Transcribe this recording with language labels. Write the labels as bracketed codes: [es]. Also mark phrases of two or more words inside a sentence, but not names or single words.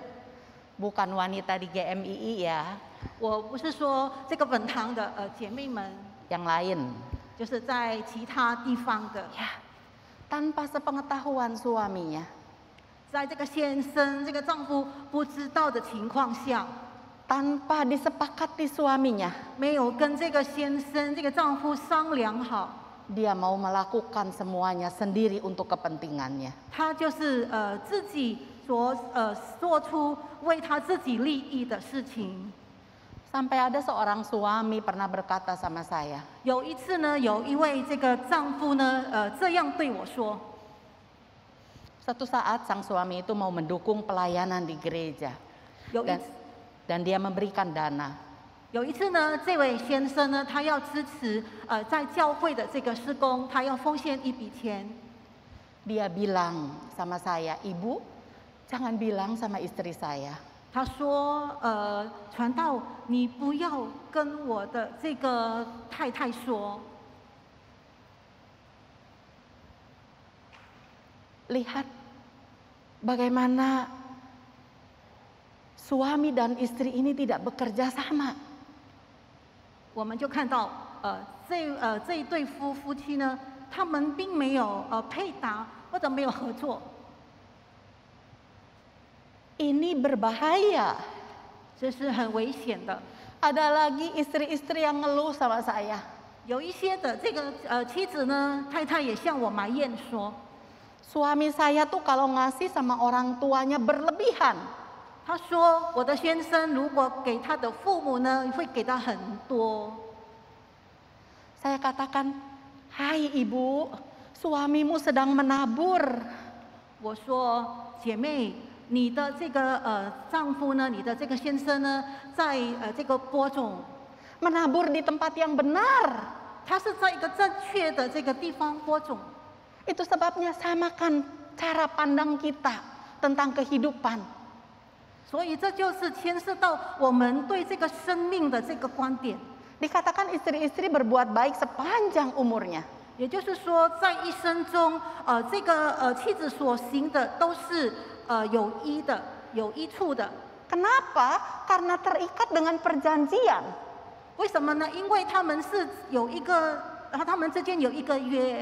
[id] Bukan wanita di GMII ya, [zh] 我不是说这个本堂的姐妹们， [id] yang lain. [zh] 就是在其他地方的， [id] Ya, tanpa sepengetahuan suaminya. [zh] 在这个先生这个丈夫不知道的情况下， [id] Tanpa disepakati suaminya, [zh] 没有跟这个先生这个丈夫商量好， [id] dia mau melakukan semuanya sendiri untuk kepentingannya. [zh] 他就是自己所做出为他自己利益的事情。 [id] Sampai ada seorang suami pernah berkata sama saya, [zh] 有一次呢，有一位这个丈夫呢，这样对我说。 [id] suatu saat sang suami itu mau mendukung pelayanan di gereja [zh] 有一 [id] dan dia memberikan dana. [zh] 有一次呢，这位先生呢，他要支持在教会的这个施工，他要奉献一笔钱。 [id] Dia bilang sama saya, Ibu, jangan bilang sama istri saya. [zh] 他说：“传道，你不要跟我的这个太太说， [id] lihat bagaimana suami dan istri ini tidak bekerja sama. [zh] 我们就看到，这一对夫妻呢，他们并没有配搭或者没有合作， [id] Ini berbahaya. [zh] 这是很危险的。 [id] Ada lagi istri-istri yang ngeluh sama saya. [zh] 有一些的这个妻子呢，太太也向我埋怨说， [id] Suami saya tuh kalau ngasih sama orang tuanya berlebihan. [zh] 他说我的先生如果给他的父母呢，会给他很多。 [id] Saya katakan, hai ibu, suamimu sedang menabur. [zh] 我说姐妹，你的这个丈夫呢，你的这个先生呢，在这个播种， [id] Menabur di tempat yang benar. [zh] 他是在一个正确的这个地方播种。 [id] Itu sebabnya samakan cara pandang kita tentang kehidupan. [zh] 所以这就是牵涉到我们对这个生命的这个观点。 [id] Dikatakan istri-istri berbuat baik sepanjang umurnya. [zh] 也就是说，在一生中，这个妻子所行的都是有益的、有益处的。 [id] Kenapa? Karena terikat dengan perjanjian. [zh] 为什么呢？因为他们是有一个，他们之间有一个约。